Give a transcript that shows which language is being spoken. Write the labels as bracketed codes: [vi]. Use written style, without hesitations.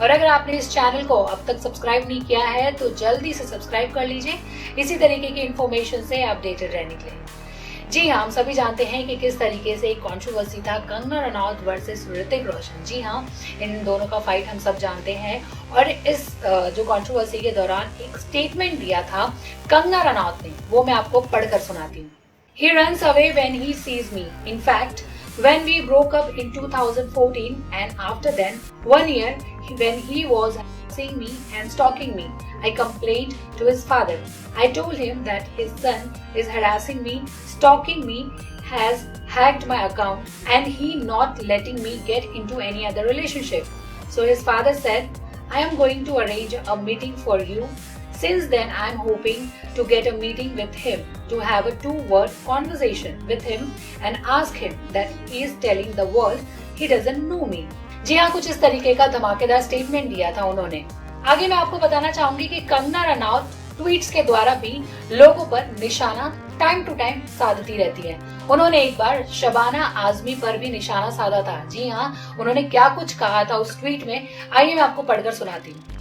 [hi] और अगर आपने इस चैनल को अब तक सब्सक्राइब नहीं किया है तो जल्दी से सब्सक्राइब कर लीजिए, इसी तरीके की इन्फॉर्मेशन से अपडेटेड रहने के लिए। जी हाँ, हम सभी जानते हैं कि किस तरीके से एक कंट्रोवर्सी था कंगना रनौत वर्सेस ऋतिक रोशन। जी हाँ, इन दोनों का फाइट हम सब जानते हैं। और इस जो कंट्रोवर्सी के दौरान एक स्टेटमेंट दिया था कंगना रनौत ने, वो मैं आपको पढ़कर सुनाती हूँ। [en] He runs away when he sees me. In fact, when we broke up in 2014 and after then, 1 year, when he was harassing me and stalking me, I complained to his father. I told him that his son is harassing me, stalking me, has hacked my account and he not letting me get into any other relationship. So his father said, I am going to arrange a meeting for you. Since then, I am hoping to get a meeting with him to have a 2-word conversation with him and ask him that he is telling the world he doesn't know me. [hi] जी हाँ, कुछ इस तरीके का धमाकेदार statement दिया था उन्होंने। आगे मैं आपको बताना चाहूंगी कि कंगना रनौत ट्वीट्स के द्वारा भी लोगों पर निशाना टाइम टू टाइम साधती रहती है। उन्होंने एक बार शबाना आजमी पर भी निशाना साधा था। जी हाँ, उन्होंने क्या कुछ कहा था उस ट्वीट में, आइए मैं आपको पढ़कर सुनाती हूँ।